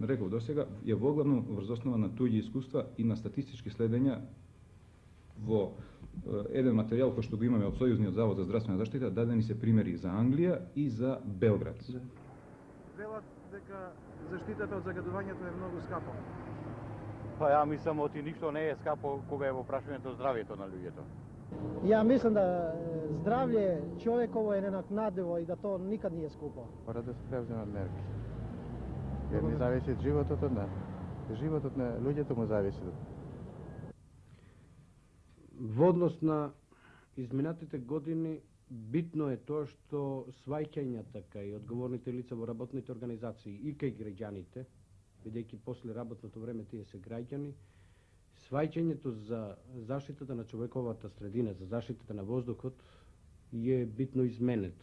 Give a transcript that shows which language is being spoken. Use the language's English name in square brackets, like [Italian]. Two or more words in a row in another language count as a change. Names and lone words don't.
[Macedonian] го реков досега е воглавно врз основа на туѓи искуства и на статистички следења во еден материјал кој што го имаме од Сојузниот завод за здравствена заштита, дадени се примери за Англија и за Белград. Да. Велат дека заштитата од загадувањето е многу скапо. Па ја мислам оти ништо не е скапо кога е во прашањето здравјето на луѓето. [Croatian] Ja mislim da zdravlje čovjekovo je nenaknadivo i da to nikad nije skupo. [Macedonian] Мора да се превземат мерки. Jer не зависи животот од нас. Животот на луѓето му зависи. Во однос на изминатите години, битно е тоа што сваќањата кај одговорните лица во работните организации и кај граѓаните, бидејќи после работното време тие се граѓани, сваќањето за заштитата на човековата средина, за заштитата на воздухот, е битно изменето.